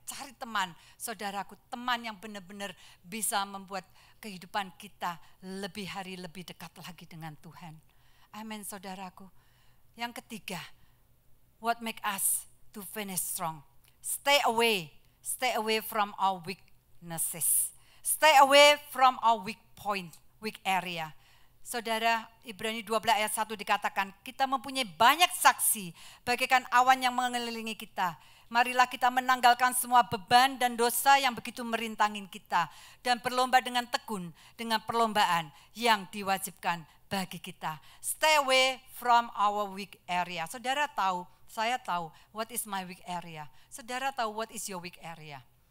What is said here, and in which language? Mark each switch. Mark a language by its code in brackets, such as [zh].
[id] Cari teman, saudaraku, teman yang benar-benar bisa membuat kehidupan kita lebih hari lebih dekat lagi dengan Tuhan. Amin, saudaraku. Yang ketiga, [en] what make us to finish strong? Stay away from our weaknesses. Stay away from our weak point, weak area. [id] Saudara, Ibrani 12 ayat 1 dikatakan, kita mempunyai banyak saksi bagaikan awan yang mengelilingi kita. Marilah kita menanggalkan semua beban dan dosa yang begitu merintangin kita. Dan berlomba dengan tekun, dengan perlombaan yang diwajibkan bagi kita. [en] Stay away from our weak area. [id] Saudara tahu, saya tahu [en] what is my weak area. [id] Saudara tahu [en] what is your weak area.